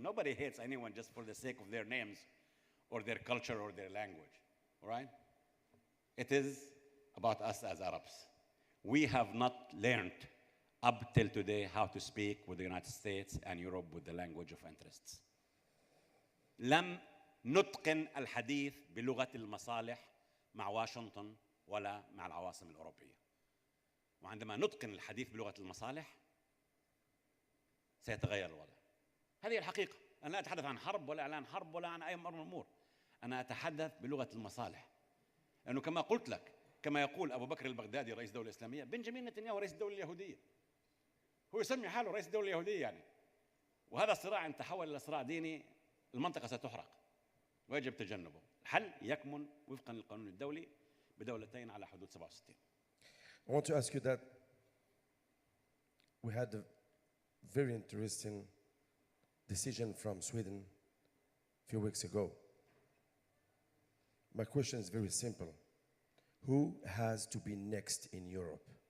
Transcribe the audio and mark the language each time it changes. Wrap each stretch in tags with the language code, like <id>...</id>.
<en>Nobody hates anyone just for the sake of their names or their culture or their language, all right? It is about us as Arabs. We have not learned up till today how to speak with the United States and Europe with the language of interests.</en> <ar>لم نتقن الحديث بلغة المصالح مع واشنطن ولا مع العواصم الأوروبية. وعندما نتقن الحديث بلغة المصالح سيتغير الوضع. هذه الحقيقة. أنا لا أتحدث عن حرب ولا إعلان حرب ولا عن أي أمر من الأمور. أنا أتحدث بلغة المصالح. لأنه كما قلت لك، كما يقول أبو بكر البغدادي رئيس الدولة الإسلامية، بنجامين نتنياهو رئيس الدولة اليهودية. هو يسمي حاله رئيس الدولة اليهودية يعني. وهذا الصراع إن تحول إلى صراع ديني المنطقة ستحرق ويجب تجنبه. الحل يكمن وفقا للقانون الدولي بدولتين على حدود 67.</ar> <en>I want to ask you that we had a very interesting decision from Sweden a few weeks ago. My question is very simple. Who has to be next in Europe?</en>